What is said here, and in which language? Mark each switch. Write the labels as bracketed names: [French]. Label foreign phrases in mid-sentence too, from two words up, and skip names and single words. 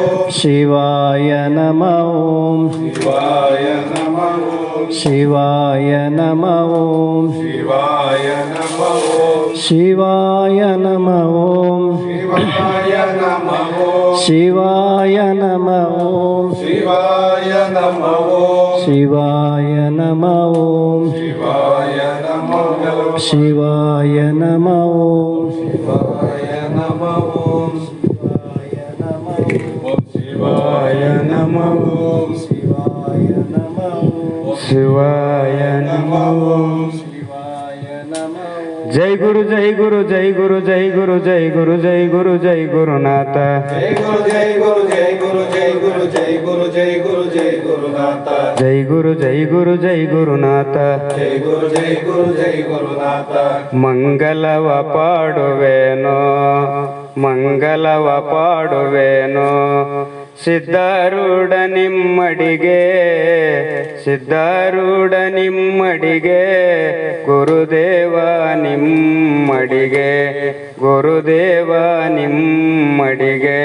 [Sanskrit] ಶಿವಾಯ ನಮೋ ಶಿವಾಯ ನಮೋ ಶಿವಾಯ ನಮೋ ಶಿವಾಯ ನಮೋ ಶಿವಾಯ ನಮೋ ಶಿವಾಯ ನಮೋ ಶಿವಾಯ ನಮೋ ಶಿವಾಯ ನಮೋ ಶಿವಾಯ ನಮೋ ಶಿವಾಯ ನಮೋ ಶಿವಾಯ ನಮೋ ಶಿವಾಯ ನಮೋ ಶಿವಾಯ ನಮೋ ಶಿವಾಯ ನಮೋ ಶಿವಾಯ ನಮೋ [Kannada] ಜೈ ಗುರು ಜೈ ಗುರು ಜೈ ಗುರು ಜೈ ಗುರು ಜೈ ಗುರು ಜೈ ಗುರು ಜೈ ಗುರುನಾಥ ಜೈ ಗುರು ಜೈ ಗುರು ಜೈ ಗುರು ಜೈ ಗುರು ಜೈ ಗುರು ಜೈ ಗುರು ಜೈ ಗುರುನಾಥ ಜೈ ಗುರು ಜೈ ಗುರು ಜೈ ಗುರುನಾಥ ಜೈ ಗುರು ಜೈ ಗುರು ಜೈ ಗುರುನಾಥ ಮಂಗಲವ ಪಾಡುವೆನೋ ಮಂಗಲವ ಪಾಡುವೆನು ಸಿದ್ಧಾರೂಢ ನಿಮ್ಮಡಿಗೆ ಸಿದ್ಧಾರೂಢ ನಿಮ್ಮಡಿಗೆ ಗುರುದೇವ ನಿಮ್ಮಡಿಗೆ ಗುರುದೇವ ನಿಮ್ಮಡಿಗೆ